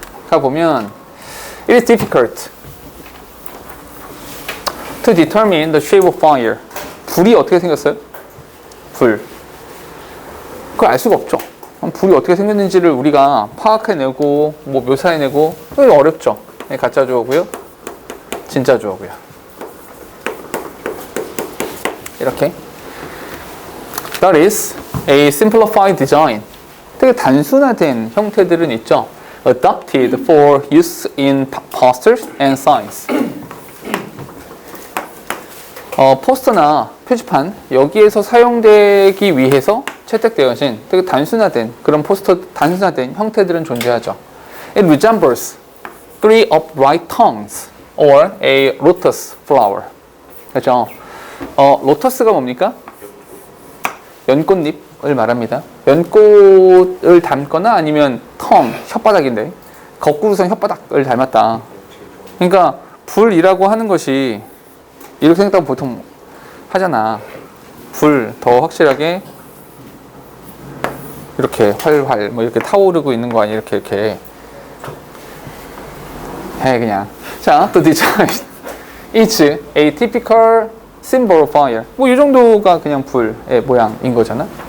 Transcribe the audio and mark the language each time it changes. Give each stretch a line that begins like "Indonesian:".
Korean: 가보면
English: It is difficult to determine the shape of fire.
Korean: 불이 어떻게 생겼어요? 불. 그걸 알 수가 없죠. 불이 어떻게 생겼는지를 우리가 파악해내고 뭐 묘사해내고 어렵죠. 가짜 주어고요. 진짜 주어고요. 이렇게.
English: That is a simplified design.
Korean: 되게 단순화된 형태들은 있죠.
English: Adapted for use in posters and signs.
Korean: 포스터나 표지판 여기에서 사용되기 위해서 채택되어진 되게 단순화된 그런 단순화된 형태들은 존재하죠.
English: It resembles three upright tongues or a lotus flower.
Korean: 그렇죠? 로터스가 뭡니까? 연꽃잎을 말합니다. 연꽃을 닮거나 아니면 혓바닥인데 거꾸로선 혓바닥을 닮았다. 그러니까 불이라고 하는 것이 이렇게 생각하면 보통 하잖아. 불 더 확실하게 이렇게 활활 뭐 이렇게 타오르고 있는 거 아니야? 이렇게 해 그냥.
English: 자, the design is a typical symbol of fire.
Korean: 뭐 이 정도가 그냥 불의 모양인 거잖아.